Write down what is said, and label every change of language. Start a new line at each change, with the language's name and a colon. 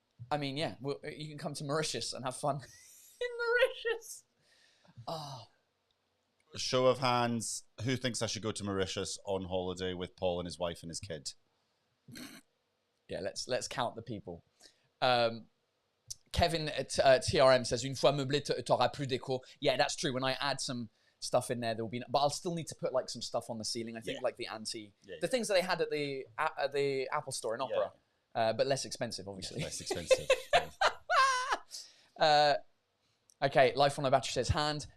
English: I mean, yeah, you can come to Mauritius and have fun in Mauritius. Oh. Show of hands, who thinks I should go to Mauritius on holiday with Paul and his wife and his kid? Yeah, let's count the people. Kevin at TRM says,
French: "Une fois meublé, t'auras plus d'écho."
English: Yeah, that's true. When I add some stuff in there will be, but I'll still need to put like some stuff on the ceiling. I think like the the things that they had at the Apple Store in Opera, but less expensive, obviously. Yeah, less expensive. Okay, Life on a Battery says hand.